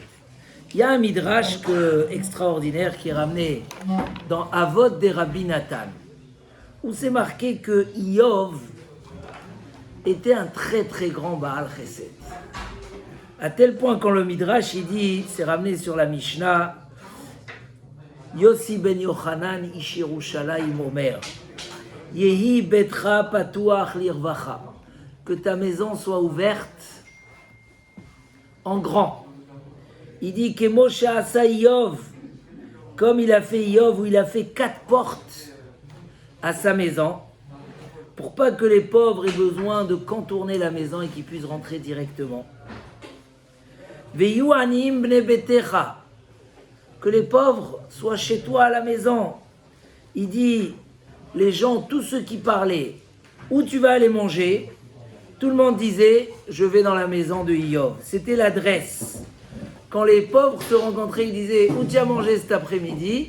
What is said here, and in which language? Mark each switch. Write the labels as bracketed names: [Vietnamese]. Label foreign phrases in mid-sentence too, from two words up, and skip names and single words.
[French] Il y a un midrash extraordinaire qui est ramené dans Avot de Rabbi Nathan, où c'est marqué que Iyov était un très très grand [Hebrew] בעל חסד. [French] À tel point quand le midrash il dit, c'est ramené sur la Mishnah, [Hebrew] יוסי בן יוחנן איש ירושלים אומר, יהי ביתך פתוח לרווחה, [French] que ta maison soit ouverte en grand. Il dit que [Hebrew] משה עשה [French] Iyov, comme il a fait Iyov, où il a fait 4 portes à sa maison, pour pas que les pauvres aient besoin de contourner la maison et qu'ils puissent rentrer directement. [Hebrew] ויהיו עניים בני ביתך, [French] que les pauvres soient chez toi à la maison. Il dit, les gens, tous ceux qui parlaient, où tu vas aller manger, tout le monde disait, je vais dans la maison de Iyov. C'était l'adresse. Quand les pauvres se rencontraient, ils disaient, où tu as mangé cet après-midi?